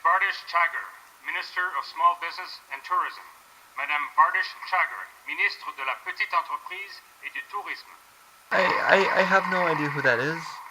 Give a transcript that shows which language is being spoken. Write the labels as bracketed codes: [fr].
[en] Bardish Chagger, Minister of Small Business and Tourism. [fr] Madame Bardish Chagger, Ministre de la Petite Entreprise et du Tourisme. [en] I have no idea who that is.